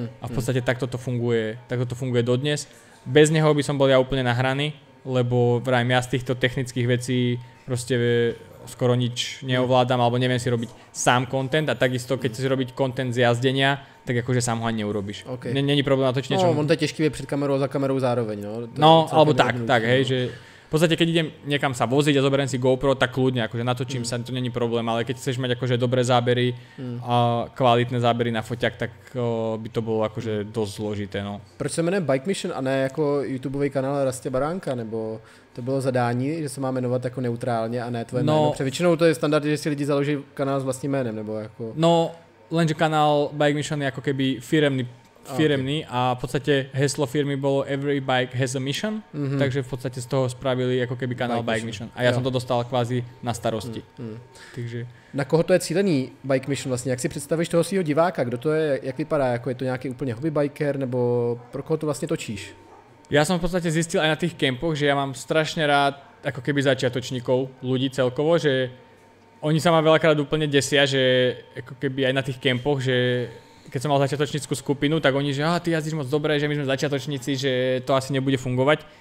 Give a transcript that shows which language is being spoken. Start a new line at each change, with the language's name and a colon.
Slovak: A v podstate takto to funguje dodnes. Bez neho by som bol ja úplne nahraný, lebo vrajím, ja z týchto technických vecí proste skoro nič neovládam, alebo neviem si robiť sám content a takisto keď si robiť content z jazdenia, tak akože sám ho ani neurobíš. Okay. Není problém natočiť niečo.
Czech: No, on to je těžký před kamerou a za kamerou zároveň, no.
Slovak: No, alebo tak, hej, že v podstate keď idem niekam sa voziť a zoberiem si GoPro, tak kľudne, akože natočím sa, to není problém, ale keď chceš mať akože dobré zábery a kvalitné zábery na foťák, tak by to bolo akože dosť zložité, no.
Czech: Proč se jmenuje Bike Mission a ne jako YouTubeový kanál Rastě Baránka, nebo to bylo zadání, že se má jmenovat jako neutrálně a ne tvoje jméno? Protože většinou to je standard, že si lidi založí kanál s vlastním jménem, nebo jako...
Slovak: No, lenže kanál Bike Mission je ako keby firemný a v podstate heslo firmy bolo
English: Every Bike has a Mission,
Slovak: takže v podstate z toho spravili ako keby kanál Bike Mission. A ja som to dostal kvázi na starosti. Takže...
Czech: Na koho to je cílený Bike Mission vlastně? Jak si představíš toho svého diváka? Kdo to je, jak vypadá? Jako je to nějaký úplně hobby biker, nebo pro koho to vlastně točíš?
Slovak: Ja som v podstate zistil aj na tých kempoch, že ja mám strašne rád ako keby začiatočníkov, ľudí celkovo, že oni sa ma veľakrát úplne desia, že ako keby aj na tých kempoch, že keď som mal začiatočníckú skupinu, tak oni, že ty jazdíš moc dobre, že my sme začiatočníci, že to asi nebude fungovať.